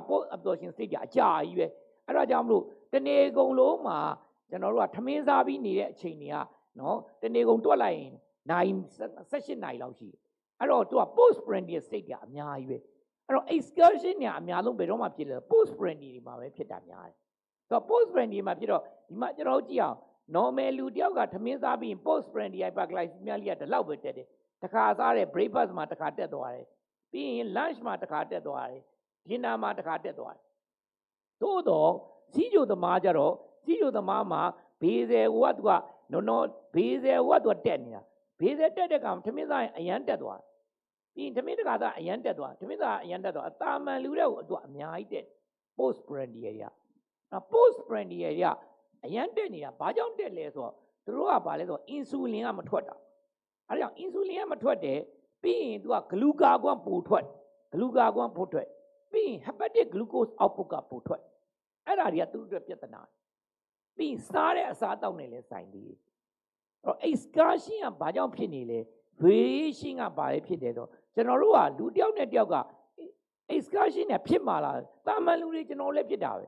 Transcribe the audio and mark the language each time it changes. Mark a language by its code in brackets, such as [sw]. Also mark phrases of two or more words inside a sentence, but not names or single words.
[en] post absorption state [my] ကအကြာကြီးပဲအဲ့ဒါကြောင့်မလို့တနေ့ကုန်လုံးမှာကျွန်တော်တို့ကထမင်းစားပြီးနေတဲ့အချိန်တွေကနော်တ နေ့ကုန်တွက်လိုက်ရင်နိုင်18နိုင်လောက်ရှိတယ်အဲ့တော့သူက [en] post prandial state [my] ကအများကြီးပဲအဲ့တော့ excursion ညာအများဆုံးဘယ်တော့မှဖြစ်လဲ [en] post prandial [my] တွေမှာပဲဖြစ်တာများတယ်ဆိုတော့ [en] post prandial [my] မှာဖြစ်တော့ဒီမှာကျွန်တော်ကြည့်အောင် normal လူတယောက်ကထမင်းစားပြီး [en] post prandial hyperglycemia [my] လေးကဒီလောက်ပဲတက်တယ်တစ်ခါစားတဲ့ breakfast မှာတစ်ခါတက်သွားတယ်ပြီးရင် lunch မှာတစ်ခါတက်သွားတယ် dinner မှာတစ်ခါတက်သွားတယ်သို့တော့စီးကြို သမားကြတော့စီးကြိုသမားမှာဘေးဆယ်ကသူကနော်ဘေးဆယ်ကသူကတက်နေတာဘေးဆယ်တက်တဲ့ကောင်ထမင်းစားရင်အရန်တက်သွားပြီးရင်ထမင်းတခါစားအရန်တက်သွားထမင်းစားအရန်တက်သွားအသာမှန်လူတဲ့ကိုသူကအများကြီးတက် [en] post prandial [my] တွေက [en] post prandial [my] တွေကအရန်တက်နေတာဘာကြောင့်တက်လဲဆိုတော့သူတို့ကဘာလဲဆိုတော့ insulin ကမထွက်တာအဲဒါကြောင့် insulin ကမထွက်တယ်ပြီးရင်သူက glucagon ပို ထွက် glucagon ပိုထွက်ပြီးရင် [en] hepatic glucose output [my] ကပိုထွက်အဲ့ဒါတွေကသူတို့အတွက်ပြဿနာပြီးရင်စားတဲ့အစားအသောက်နဲ့လည်းဆိုင်သေးတယ်အဲ့တော့ excursion ကဘာကြောင့်ဖြစ်နေလဲ variation ကဘာလဲဖြစ်တယ်ဆိုတော့ကျွန်တော်တို့ကလူတယောက်နဲ့တယောက်က excursion နဲ့ဖြစ်မှာလားတာမန်လူတွေကျွန်တော်လည်းဖြစ်တာပဲ